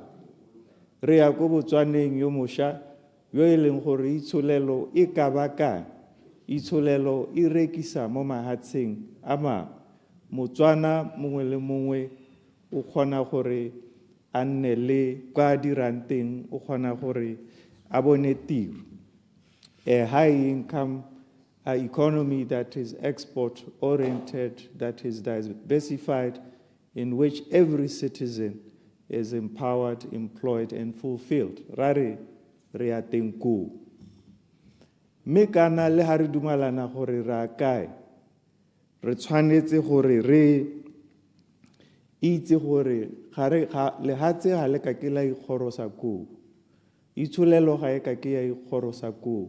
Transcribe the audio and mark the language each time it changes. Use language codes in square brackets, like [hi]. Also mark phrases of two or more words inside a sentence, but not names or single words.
[tn] Re ya ko Botswaneng yo mošwa yo e leng gore itsholelo e ka ba kae, itsholelo e rekisa mo mahatsheng a mangwe. Motswana mongwe le mongwe o kgona gore a nne le kwa dirang teng, o kgona gore a bone tiro. [en] A high income economy that is export oriented, that is diversified, in which every citizen is empowered, employed, and fulfilled. [tn] Rare re a teng koo. Mme kana le ha re dumalana gore ra kae, re tshwanetse gore re itse gore lehatshe ga le ka ke la ikgorosa koo, itsholelo ga e ka ke ya ikgorosa koo.